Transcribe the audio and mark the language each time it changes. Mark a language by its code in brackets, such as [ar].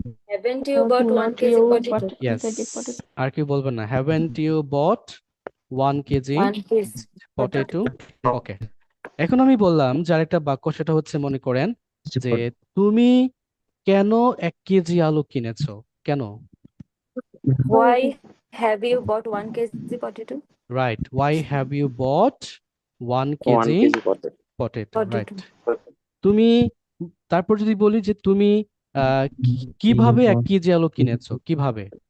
[en] Haven't you bought 1 kg potato? [bn] Yes, আর কি বলবেন না, [en] Haven't you bought 1 kg 1 kg potato? [bn] ওকে, এখন আমি বললাম যে আরেকটা বাক্য, সেটা হচ্ছে মনে করেন যে তুমি কেন 1 কেজি আলু কিনেছো, কেন? [en] Why have you bought 1 kg potato? Right, why have you bought 1 kg potato? [bn] Right, তুমি, তারপর যদি বলি যে তুমি কিভাবে 1 কেজি আলু কিনেছো, কিভাবে?